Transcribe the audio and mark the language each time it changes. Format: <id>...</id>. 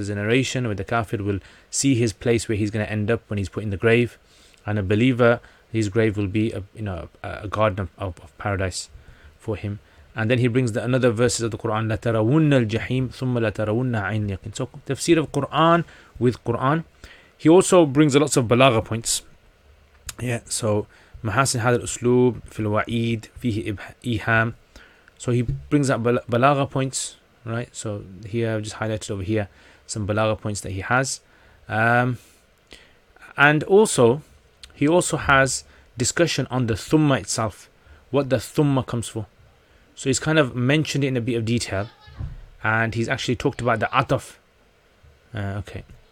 <en>So there's a narration where the kafir will see his place where he's going to end up when he's put in the grave, and a believer, his grave will be a garden of paradise for him. And then he brings another verses of the Quran,</en> <ar>لَتَرَوُنَّ الْجَحِيمِ ثُمَّ لَتَرَوُنَّ عَيْنِ الْيَقِينِ.</ar> <en>So tafsir of Quran with Quran. He also brings lots of balagha points. Yeah, so</en> <ar>محاسن هذا الأسلوب في الوعيد فيه إيهام.</ar> <en>So he brings up balagha points, right? So here I've just highlighted over here some balagha points that he has. And also he also has discussion on the thumma itself, what the thumma comes for. So he's kind of mentioned it in a bit of detail, and he's actually talked about the ataf. Okay.</en>